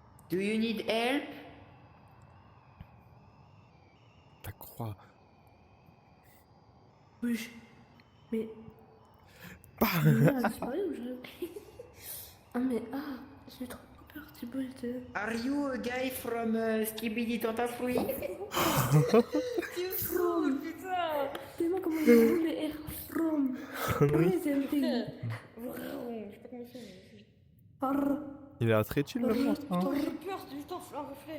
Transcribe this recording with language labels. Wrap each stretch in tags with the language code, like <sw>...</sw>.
<en>Do you need help?</en> <fr>Ta croix. Oui. Mais. Bah. La lumière a disparu ou je. Ah, mais. Ah, j'ai eu trop peur, Thibaut, j'étais.</fr> <en>Are you a guy from Skibidi Tentafree?</en> <fr>Tu me saoules, putain. Dis-moi comment je roule les R from.</fr> <en>Presenting.</en> <fr>Je sais pas comment c'est. Ar. Il a très chill le monstre. Hein. Putain, j'ai peur, c'est juste un reflet.</fr>